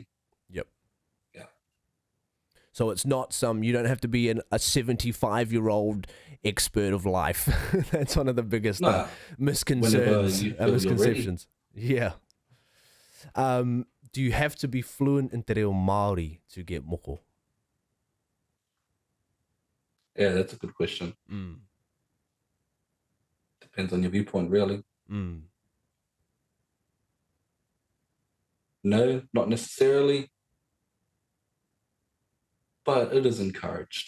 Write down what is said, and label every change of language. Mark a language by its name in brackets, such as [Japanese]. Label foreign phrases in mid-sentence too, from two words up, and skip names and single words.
[English] Yep. Yeah. So it's not you don't have to be a 75-year-old expert of life. That's one of the biggest misconceptions. Yeah. Do you have to be fluent in [Māori] te reo Māori [English] to get moko? Yeah, that's a good question. Mm. Depends on your viewpoint, really. Mm. No, not necessarily, but it is encouraged.